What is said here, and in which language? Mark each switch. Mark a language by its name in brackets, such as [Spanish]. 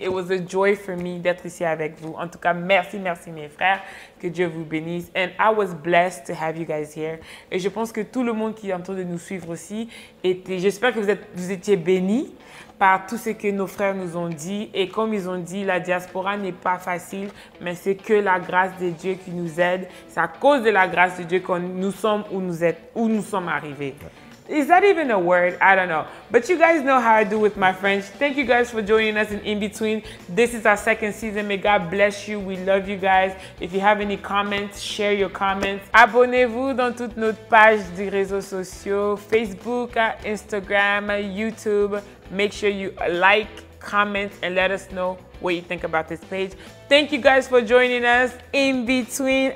[English] It was a joy for me [French] d'être ici avec vous. En tout cas, merci mes frères. Que Dieu vous bénisse. [English] And I was blessed to have you guys here. [French] Et je pense que tout le monde qui est en train de nous suivre aussi j'espère que vous étiez bénis par tout ce que nos frères nous ont dit. Et comme ils ont dit, la diaspora n'est pas facile, mais c'est que la grâce de Dieu qui nous aide. C'est à cause de la grâce de Dieu que nous sommes où nous sommes arrivés. [English] Is that even a word? I don't know. But you guys know how I do with my French. Thank you guys for joining us in Between. This is our second season. May God bless you. We love you guys. If you have any comments, share your comments. [French] Abonnez-vous dans toutes nos pages des réseaux sociaux, Facebook, Instagram, YouTube. [English] Make sure you like, comment, and let us know what you think about this page. Thank you guys for joining us in Between.